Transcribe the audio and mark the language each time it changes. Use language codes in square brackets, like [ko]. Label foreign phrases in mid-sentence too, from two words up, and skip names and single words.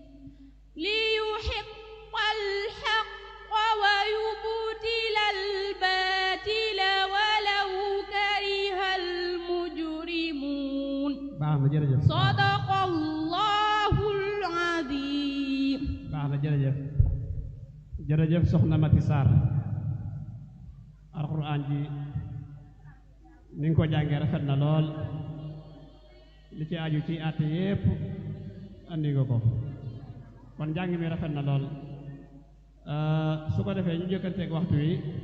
[ar] ليحق الحق ويبطل الباطل ولو كره المجرمون صدق الله العظيم. [wo] baax na jërëjëf jërëjëf soxna Mati Sarr alxuraan ji ni nga ko jàngee rafet na lool li ci aju ci àtte yépp andi nga ko kon njàng mi rafet na lool su ko defee ñu jëkkanteeg waxtu wi